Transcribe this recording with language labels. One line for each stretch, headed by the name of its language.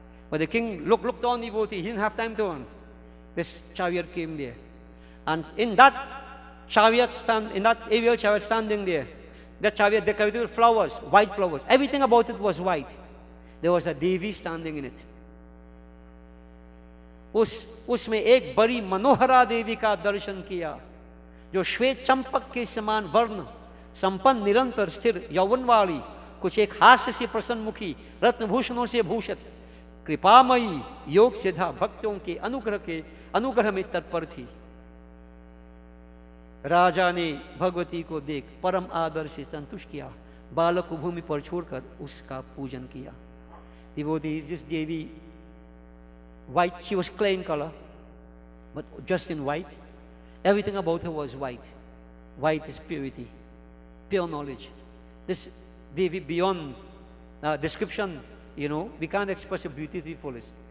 English: But the king looked on devotee, he didn't have time to run. This chariot came there. And in that aerial chariot standing there, that chariot decorated with flowers, white flowers. Everything about it was white. There was a Devi standing in it.
Hindi: उसमें एक बड़ी मनोहरा देवी का दर्शन किया, जो श्वेत चंपक के समान वर्ण, संपन्न निरंतर स्थिर यौवन वाली, कुछ एक हास्य से प्रसन्नमुखी, रत्नभूषणों से भूषित, कृपामयी, योग सिद्धा भक्तों के अनुग्रह में तत्पर थी. राजा ने भगवती को देख परम आदर से संतुष्ट किया, बालक को भूमि पर छोड़कर उसका पूजन किया.
English: Devotee, this Devi, white, she was clay in color, but just in white. Everything about her was white. White is purity, pure knowledge. This Devi, beyond description, you know, we can't express her beauty to the fullest.